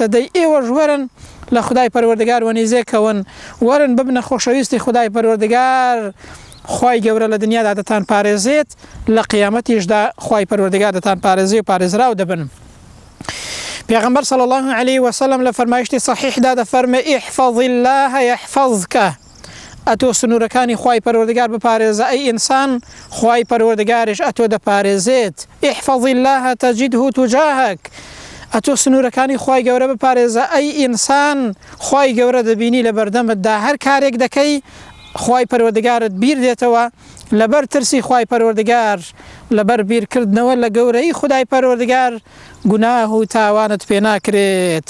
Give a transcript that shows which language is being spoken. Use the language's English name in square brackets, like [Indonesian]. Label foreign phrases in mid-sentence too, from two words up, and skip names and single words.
[Central Kurdish] دەی ئێوەش وەرن لە خودای پەروەردگار وەنیزێکەون، وەرن ببنە خۆشەویستی خودای پەروەردگار. خوای گەورە لە دنیادا دەتان پارێزێت، لە قیامەتیشدا خوای پەروەردگار دەتان پارێزێ و پارێزراو دەبن. پێغەمبەر [Arabic] صلی الله عليه وسلم [Central Kurdish] لە فەرمایشتی صحیحدا دەفەرمێ [Arabic] احفظ الله يحفظك. [Central Kurdish] ئەتۆ سنوورەکانی خوای پەروەردگار بپارێزە، ئەی ئینسان خوای پەروەردگاریش ئەتۆ دەپارێزێت. [Arabic] احفظ الله تجده تجاهك. [Central Kurdish] ئەتۆ سنوورەکانی خوای گەورە بپارێزە، ئەی ئینسان خوای گەورە دەبینی لە بەردەمتدا. هەر کارێک دەکەی خوای پەروەردگارت بیر دێتەوە، لەبەر ترسی خوای پەروەردگار، لەبەر بیرکردنەوە لە گەورەی خودای پەروەردگار گوناه و تاوانت پێ ناکرێت.